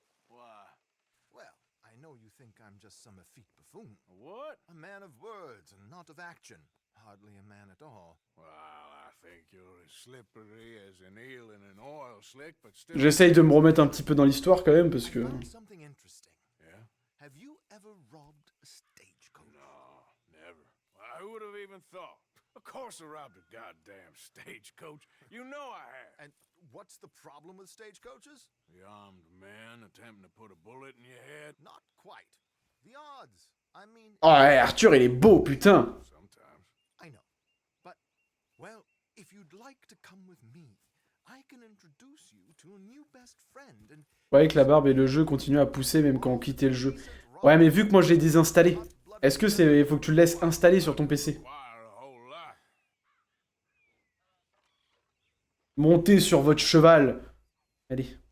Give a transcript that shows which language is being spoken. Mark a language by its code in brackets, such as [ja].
[en] Well, I know you think I'm just some effete buffoon. What? A man of words and not of action. Hardly a man at all. Well, I think you're as slippery as an eel in an oil slick, but still... [fr] J'essaye de me remettre un petit peu dans l'histoire quand même, parce que... [en] I found something interesting. Yeah? Have you ever robbed a stagecoach? No, never. Well, who would have even thought? Of course I robbed a goddamn stagecoach. You know I have. And what's the problem with stagecoaches? The armed man attempting to put a bullet in your head. Not quite. The odds. I mean... [fr] Oh, ouais, Arthur, il est beau, putain! [en] Sometimes. I know. But, well, if you'd like to come with me, I can introduce you to a new best friend and... [fr] Ouais, que la barbe et le jeu continuent à pousser même quand on quittait le jeu. Ouais, mais vu que moi je l'ai désinstallé, est-ce que c'est... Il faut que tu le laisses installer sur ton PC? [en] Why, a whole lot. [fr] Montez sur votre cheval. Allez.